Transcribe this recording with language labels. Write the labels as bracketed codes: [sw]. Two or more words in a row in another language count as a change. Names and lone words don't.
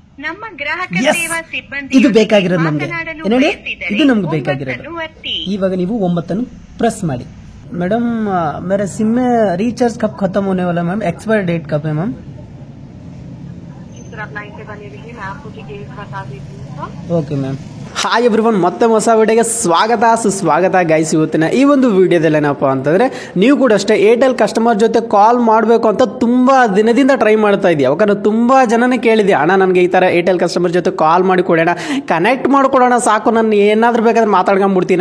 [kn] ನಮ್ಮ ಗ್ರಾಹಕ ಸೇವಾ ಸಿಬ್ಬಂದಿ ಇದು ಬೇಕಾಗಿರೋದು ನಮ್ಗೆ. ನೋಡಿ, ಇದು ನಮ್ಗೆ ಬೇಕಾಗಿರೋದು. ಇವಾಗ ನೀವು 9 प्रेस ಮಾಡಿ. [hi] मैडम मेरा सिम में रिचार्ज कब खत्म होने वाला मैम? [en] expire date [hi] कब है मैम? आप लाइन पे बने रहिए, मैं आपको डिटेल्स बता देती हूँ. [en] ok ma'am. hi everyone, [kn] ಮತ್ತೆ ಹೊಸ ವಿಡಿಯೋಗೆ ಸ್ವಾಗತ ಸುಸ್ವಾಗತ ಗೈಸ್. ಇವತ್ತಿನ ಈ ಒಂದು ವಿಡಿಯೋದಲ್ಲಿ ಏನಪ್ಪ ಅಂತಂದರೆ, ನೀವು ಕೂಡ ಅಷ್ಟೇ ಏರ್ಟೆಲ್ ಕಸ್ಟಮರ್ ಜೊತೆ ಕಾಲ್ ಮಾಡಬೇಕು ಅಂತ ತುಂಬ ದಿನದಿಂದ ಟ್ರೈ ಮಾಡ್ತಾ ಇದೆಯಾ. ಯಾಕಂದರೆ ತುಂಬ ಜನನೇ ಕೇಳಿದೆ, ಅಣ್ಣ ನನಗೆ ಈ ಥರ ಏರ್ಟೆಲ್ ಕಸ್ಟಮರ್ ಜೊತೆ ಕಾಲ್ ಮಾಡಿ ಕೊಡೋಣ, ಕನೆಕ್ಟ್ ಮಾಡಿಕೊಡೋಣ ಸಾಕು, ನಾನು ಏನಾದರೂ ಬೇಕಾದ್ರೆ ಮಾತಾಡ್ಕೊಂಡ್ಬಿಡ್ತೀನಿ.